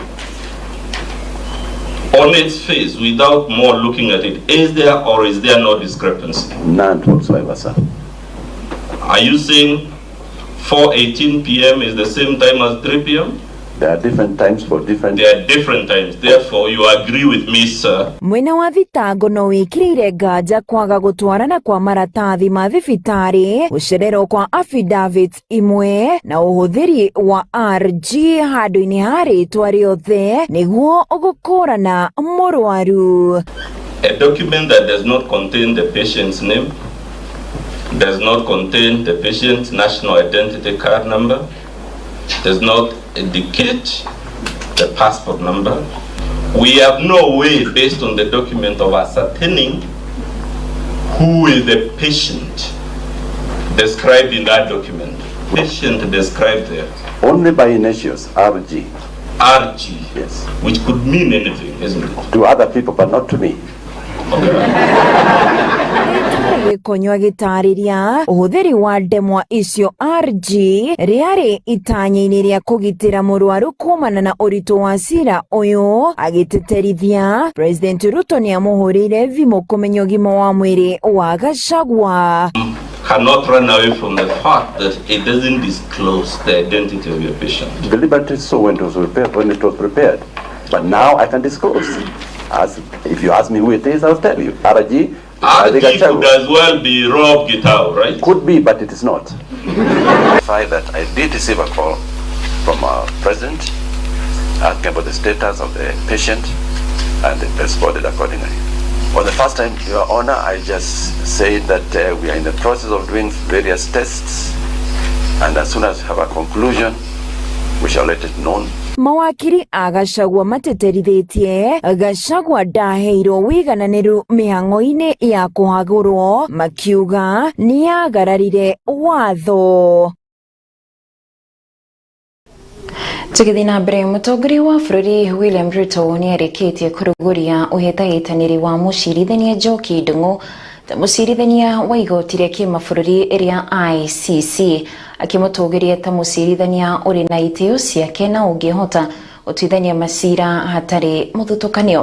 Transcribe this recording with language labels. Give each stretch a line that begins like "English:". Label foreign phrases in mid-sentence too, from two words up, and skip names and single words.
English: On its face, without more looking at it, is there or is there no discrepancy? None whatsoever, sir. Are you saying 4:18 p.m. is the same time as 3 p.m.? There are different times for different... There are different times. Therefore, you agree with me, sir.
Kikuyu: Mwena wa thitango no wikirire nganja kwaga gutwarana kwa maratathi ma thibitari gucererwo kwa affidavit imwe na uhuthiri wa RG handu-ini ha ritwa riothe niguo gukurana murwaru.
English: A document that does not contain the patient's name, does not contain the patient's national identity card number, does not indicate the passport number. We have no way, based on the document, of ascertaining who is the patient described in that document. Patient described there. Only by initials, RG. RG. Yes. Which could mean anything, isn't it? To other people, but not to me.
Kikuyu: Gĩkonyo agĩtarĩria ũhũthĩri wa ndemwa icio RG rĩarĩ itanya-inĩ rĩa kũgitĩra mũrwaru kumana na ũritũ wa cira ũyũ, agĩtĩtĩrithia President Ruto nĩamũhũrĩire thimũ kũmenya ũgima wa mwĩrĩ wa Gachagua.
English: Cannot run away from the fact that it doesn't disclose the identity of your patient. Deliberately so when it was prepared. But now I can disclose. As if you ask me who it is, I'll tell you. RG could as well be Rob Gitao, right? Could be, but it is not. That I did receive a call from our president asking about the status of the patient and responded accordingly. For the first time, Your Honor, I just said that we are in the process of doing various tests, and as soon as we have a conclusion, we shall let it known.
Kikuyu: Mawakiri a Gachagua mateterithitie Gachagua ndaheirwo wigananiru mihang'o-inĩ ya kũhagũrwo, makiuga nĩagararire watho. Tũgĩthiĩ na mbere, mũtongoria wa bũrũri William Ruto nĩarĩkĩtie kũrugũria ũhĩtahĩtanĩri wa mũcirithania Njoki Ndung'u ta mũcirithania wa igoti rĩa kĩmabũrũri rĩa ICC, akĩmũtũgĩria ta mũcirithania ũrĩ na itĩo ciake na ũngĩhota gũtuithania macira hatarĩ mũthutũkanio.